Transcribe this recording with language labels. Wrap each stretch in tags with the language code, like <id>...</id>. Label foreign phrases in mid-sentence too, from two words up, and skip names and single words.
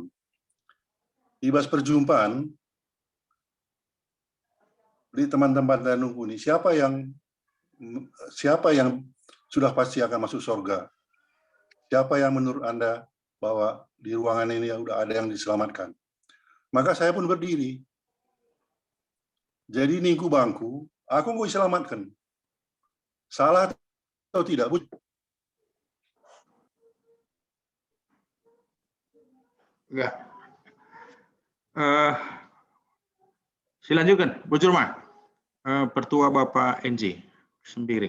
<id>Ibas perjumpaan di teman-teman dan nunggu ini, siapa yang sudah pasti akan masuk surga? Siapa yang menurut Anda bahwa di ruangan ini sudah ada yang diselamatkan? Maka saya pun berdiri. Jadi</id> <btx>ningku bangku,</btx> <id>aku mau diselamatkan. Salah atau tidak, Bu? Ya. Silanjutkan, Bujur Ma. Pertua Bapak NJ Sembiring.</id>